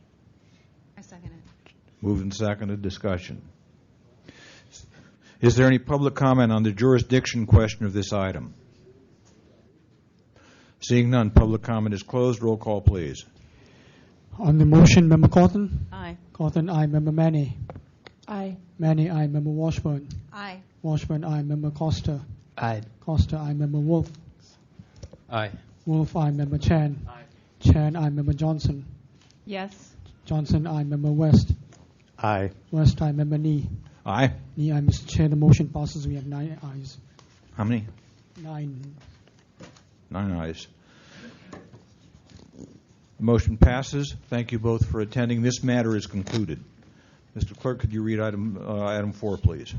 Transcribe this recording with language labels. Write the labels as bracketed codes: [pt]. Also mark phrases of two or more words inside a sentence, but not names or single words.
[en] I second it. Moved and seconded. Discussion. Is there any public comment on the jurisdiction question of this item? Seeing none, public comment is closed. Roll call, please. On the motion, Member Cawthon? Aye. Cawthon, aye. Member Manny? Aye. Manny, aye. Member Washburn? Aye. Washburn, aye. Member Costa? Aye. Costa, aye. Member Wolf? Aye. Wolf, aye. Member Chan? Aye. Chan, aye. Member Johnson? Yes. Johnson, aye. Member West? Aye. West, aye. Member Nee? Aye. Nee, aye. Mr. Chair, the motion passes. We have 9 ayes. How many? 9. 9 ayes. The motion passes. Thank you both for attending. This matter is concluded. Mr. Clerk, could you read item 4, please?